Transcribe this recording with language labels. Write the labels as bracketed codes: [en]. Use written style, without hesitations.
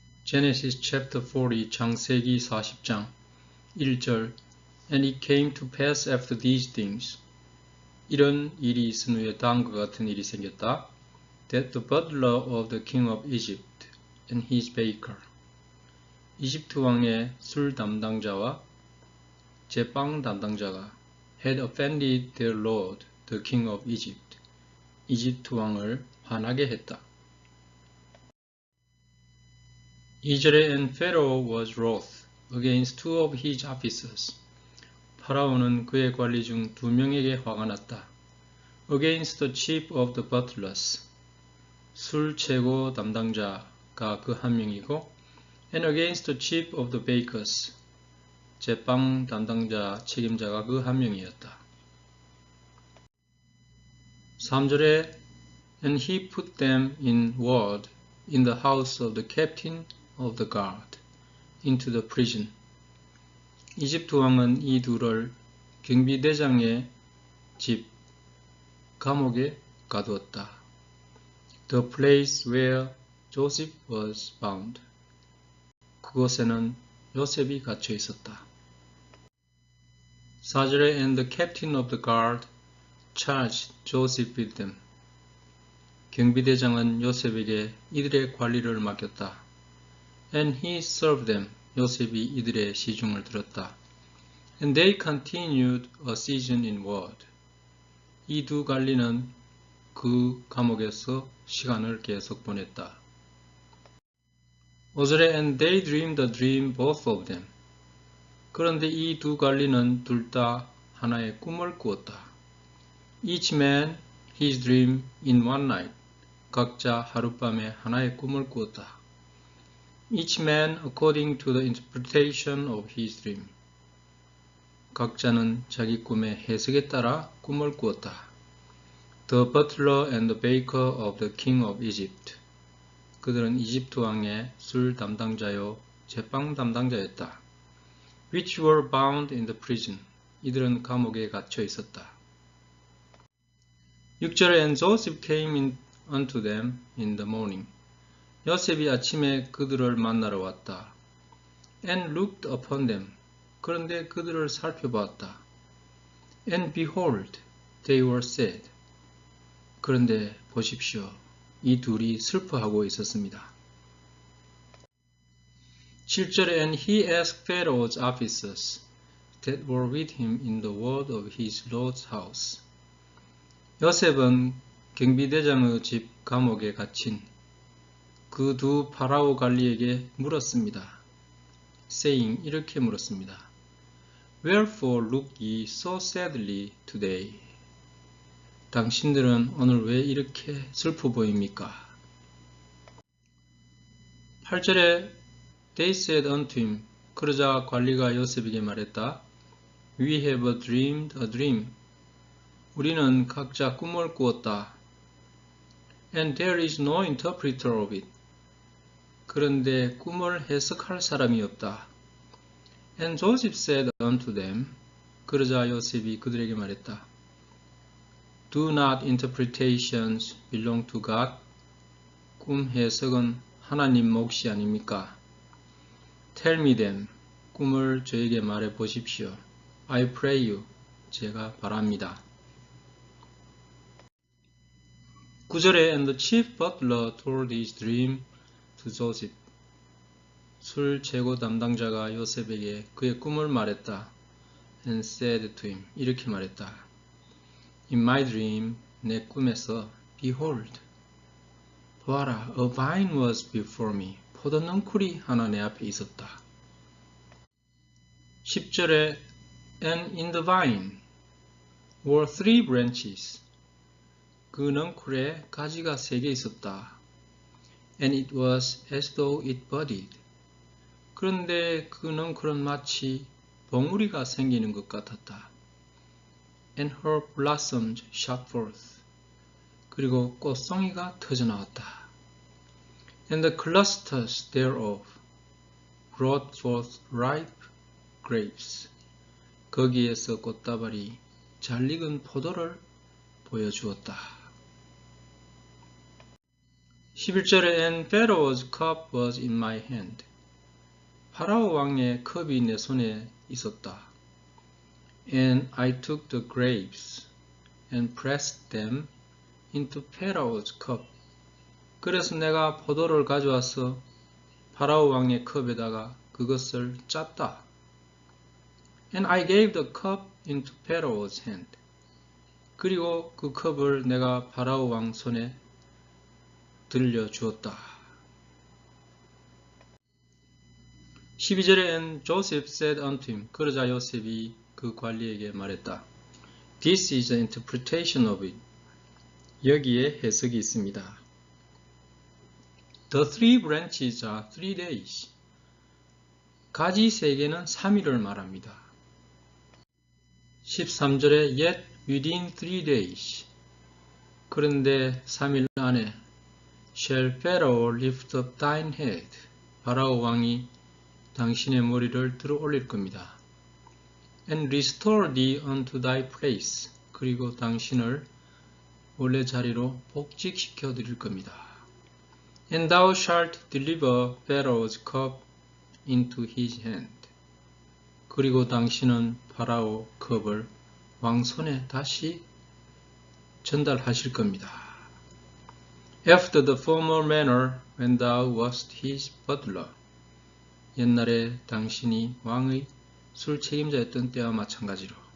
[en] Genesis chapter 40 [ko] 창세기 40장 1절 [en] And it came to pass after these things [ko] 이런 일이 있은 후에 다음과 같은 일이 생겼다. [en] That the butler of the king of Egypt and his baker [ko] 이집트 왕의 술 담당자와 제빵 담당자가 [en] had offended their lord, the king of Egypt [ko] 이집트 왕을 화나게 했다. 2절에 [en] And Pharaoh was wroth against two of his officers. [ko] 파라오는 그의 관리 중 2명에게 화가 났다. [en] Against the chief of the butlers. [ko] 술 최고 담당자가 그 한 명이고 [en] And against the chief of the bakers. [ko] 제빵 담당자 책임자가 그 한 명이었다. 3절에 [en] And he put them in ward in the house of the captain of the guard into the prison. [ko] 이집트 왕은 이 둘을 경비대장의 집 감옥에 가두었다. [en] The place where Joseph was bound. [ko] 그곳에는 요셉이 갇혀 있었다. 4절에 [en] And the captain of the guard charged Joseph with them. [ko] 경비대장은 요셉에게 이들의 관리를 맡겼다. [en] And he served them. [ko] 요셉이 이들의 시중을 들었다. [en] And they continued a season in ward. [ko] 이 두 관리는 그 감옥에서 시간을 계속 보냈다. 5절에 [en] And they dreamed a dream both of them. [ko] 그런데 이 두 관리는 둘 다 하나의 꿈을 꾸었다. [en] Each man his dream in one night. [ko] 각자 하룻밤에 하나의 꿈을 꾸었다. [en] Each man according to the interpretation of his dream. [ko] 각자는 자기 꿈의 해석에 따라 꿈을 꾸었다. [en] The butler and the baker of the king of Egypt. [ko] 그들은 이집트 왕의 술 담당자요 제빵 담당자였다. [en] Which were bound in the prison. [ko] 이들은 감옥에 갇혀 있었다. 6절에 [en] And Joseph came in unto them in the morning. [ko] 요셉이 아침에 그들을 만나러 왔다. [en] And looked upon them. [ko] 그런데 그들을 살펴보았다. [en] And behold, they were sad. [ko] 그런데 보십시오. 이 둘이 슬퍼하고 있었습니다. 7절에 [en] And he asked Pharaoh's officers that were with him in the ward of his lord's house. [ko] 요셉은 경비대장의 집 감옥에 갇힌 그 두 파라오 관리에게 물었습니다. [en] saying [ko] 이렇게 물었습니다. [en] Wherefore look ye so sadly today? [ko] 당신들은 오늘 왜 이렇게 슬퍼 보입니까? 8절에 [en] They said unto him [ko] 그러자 관리가 요셉에게 말했다. [en] We have dreamed a dream. [ko] 우리는 각자 꿈을 꾸었다. [en] And there is no interpreter of it. [ko] 그런데 꿈을 해석할 사람이 없다. [en] And Joseph said unto them. [ko] 그러자 요셉이 그들에게 말했다. [en] Do not interpretations belong to God? [ko] 꿈 해석은 하나님 몫이 아닙니까? [en] Tell me them. [ko] 꿈을 저에게 말해 보십시오. [en] I pray you. [ko] 제가 바랍니다. 9절에 [en] And the chief butler told his dream to Joseph. [ko] 술 최고 담당자가 요셉에게 그의 꿈을 말했다. [en] And said to him. [ko] 이렇게 말했다. [en] In my dream, [ko] 내 꿈에서 [en] Behold, [ko] 보아라, [en] a vine was before me. [ko] 포도넝쿨이 하나 내 앞에 있었다. 10절에 [en] And in the vine were 3 branches. [ko] 그 넝쿨에 가지가 3개 있었다. [en] And it was as though it budded. [ko] 그런데 그 넝쿨은 마치 봉우리가 생기는 것 같았다. [en] And her blossoms shot forth. [ko] 그리고 꽃송이가 터져나왔다. [en] And the clusters thereof brought forth ripe grapes. [ko] 거기에서 꽃다발이 잘 익은 포도를 보여주었다. 11절에 [en] And Pharaoh's cup was in my hand. [ko] 파라오 왕의 컵이 내 손에 있었다. [en] And I took the grapes and pressed them into Pharaoh's cup. [ko] 그래서 내가 포도를 가져와서 파라오 왕의 컵에다가 그것을 짰다. [en] And I gave the cup into Pharaoh's hand. [ko] 그리고 그 컵을 내가 파라오 왕 손에 들려주었다. 12절에 [en] And Joseph said unto him. [ko] 그러자 요셉이 그 관리에게 말했다. [en] This is the interpretation of it. [ko] 여기에 해석이 있습니다. [en] The three branches are 3 days. [ko] 가지 3개는 3일을 말합니다. 13절에 [en] Yet within 3 days. [ko] 그런데 3일 안에 [en] Shall Pharaoh lift up thine head. [ko] 파라오 왕이 당신의 머리를 들어 올릴 겁니다. [en] And restore thee unto thy place. [ko] 그리고 당신을 원래 자리로 복직시켜 드릴 겁니다. [en] And thou shalt deliver Pharaoh's cup into his hand. [ko] 그리고 당신은 파라오 컵을 왕 손에 다시 전달하실 겁니다. [en] After the former manner when thou wast his butler. [ko] 옛날에 당신이 왕의 술 책임자였던 때와 마찬가지로.